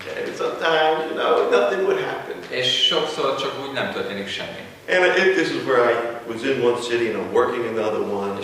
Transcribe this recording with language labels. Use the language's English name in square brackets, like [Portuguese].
[English] And sometimes, you know, nothing would happen. [Hungarian] És sokszor csak úgy nem történik semmi. [English] And this is where I was in one city and I'm working in another one.